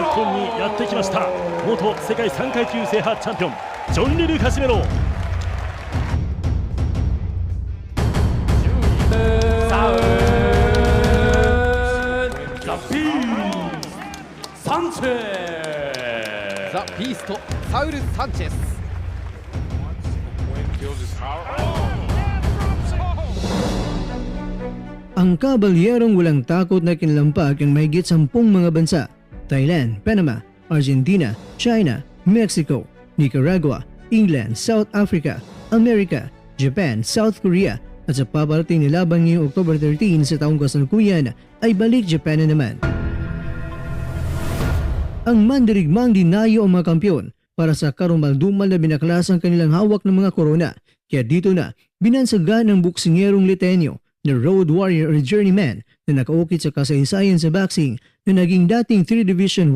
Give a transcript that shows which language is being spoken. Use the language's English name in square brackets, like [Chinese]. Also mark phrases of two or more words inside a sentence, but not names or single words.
[Japanese] 本にやってきました元世界3階級制覇チャンピオンジョン・リル・カシメロ。ザ・ビーストサウル・サンチェス。 [Filipino] Ang kabalyerong walang takot na kinlampag ang mahigit 10 mga bansa: Thailand, Panama, Argentina, China, Mexico, Nicaragua, England, South Africa, America, Japan, South Korea at sa paparating na laban ngayong October 13 sa taong kasalukuyan ay balik Japan na naman. Ang mandirigmang dinayo ang mga kampiyon para sa karumaldumal na binaklas ang kanilang hawak ng mga korona. Kaya dito na binansagan ng buksingerong Litenyo na [English] road warrior or journeyman [Filipino] na nakaukit sa kasaysayan sa boxing na naging dating 3 Division